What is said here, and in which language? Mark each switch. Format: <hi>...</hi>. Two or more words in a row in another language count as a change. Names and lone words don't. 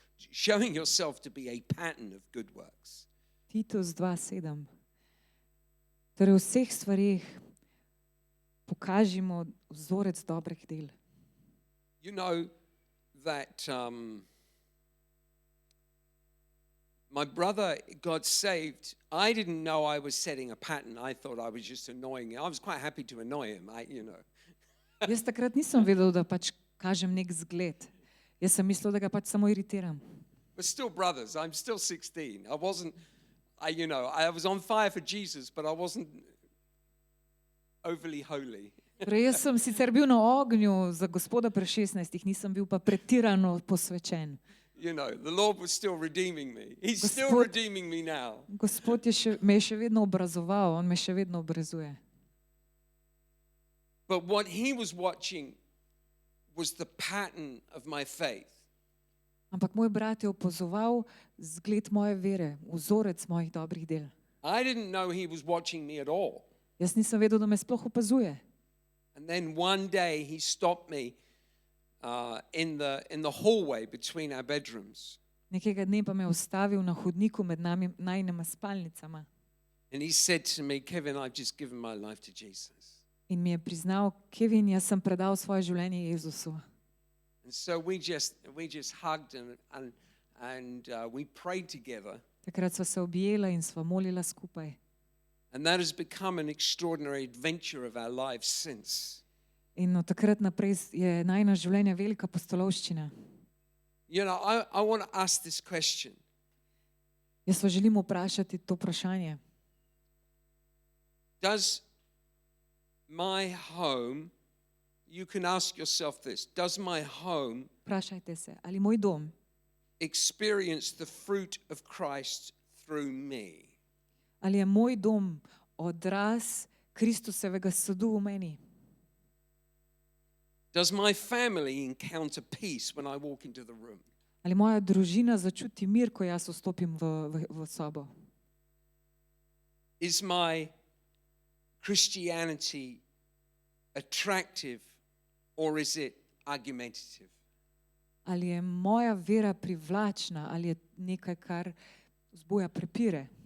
<en>Showing yourself to be a pattern of good works. Titus 2:7.</en> <sl>Torej v vseh stvarih pokažimo vzorec dobrih del.</sl> <en>You know that my brother got saved. I didn't know I was setting a pattern. I thought I was just annoying him. I was quite happy to annoy him,</en> <sl>Jaz takrat nisem vedel, da pač kažem nek zgled. Jaz sem mislil, da ga pač samo iritiram.</sl> <en>We're still brothers. I'm still 16. I was on fire for Jesus, but I wasn't overly holy.</en> <sl>Torej, jaz sem sicer bil na ognju za Gospoda pri 16, nisem bil pa pretirano posvečen.</sl> <en>The Lord was still redeeming me. He's still</en> <sl>Gospod-</sl> <en>redeeming me now.</en> <sl>Gospod me je še vedno obrazoval, on me še vedno obrazuje.</sl> <en>But what he was watching was the pattern of my faith.</en> <sl>Ampak moj brat je opazoval zgled moje vere, vzorec mojih dobrih del.</sl> <en>I didn't know he was watching me at all.</en> <sl>Jaz nisem vedel, da me sploh opazuje.</sl> <en>And then one day he stopped me in the hallway between our bedrooms.</en> <sl>Nekega dne pa me je ustavil na hodniku med najinima spalnicama</sl> <en>And he said to me, Kevin, I've just given my life to Jesus.</en> <sl>in mi je priznal, Kevin, jaz sem predal svoje življenje Jezusu.</sl> <en>And so we just hugged and we prayed together.</en> <sl>Takrat sva se objela in sva molila skupaj.</sl> <en>And that has become an extraordinary adventure of our lives since.</en> <sl>In od takrat naprej je najino življenje velika pustolovščina.</sl> <en>I want to ask this question.</en> <sl>Jaz vas želim vprašati to vprašanje.</sl> <en>Does my home, you can ask yourself this, does my home</en> <sl>Vprašajte se, ali moj dom</sl> <en>experience the fruit of Christ through me?</en> <sl>ali je moj dom odraz Kristusevega sadu v meni?</sl> <en>Does my family encounter peace when I walk into the room?</en> <sl>Ali moja družina začuti mir, ko jaz vstopim v sobo?</sl> <en>Is my Christianity attractive or is it argumentative?</en> <sl>Ali je moja vera privlačna ali je nekaj, kar vzbuja prepire?</sl>